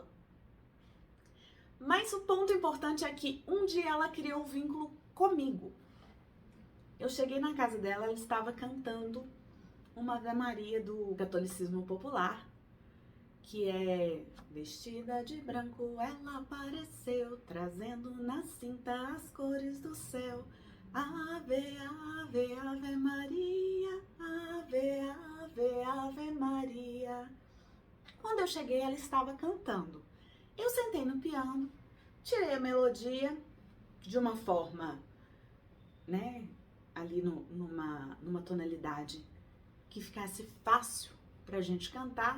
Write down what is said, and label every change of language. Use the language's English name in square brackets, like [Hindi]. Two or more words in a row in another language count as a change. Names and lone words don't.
[Portuguese] Mas o ponto importante é que um dia ela criou um vínculo comigo. Eu cheguei na casa dela, ela estava cantando uma Ave Maria do catolicismo popular, que é: vestida de branco ela apareceu, trazendo na cinta as cores do céu. Ave, ave, ave Maria, ave, ave, ave Maria. Quando eu cheguei, ela estava cantando. Eu sentei no piano, tirei a melodia de uma forma, ali numa tonalidade que ficasse fácil pra gente cantar.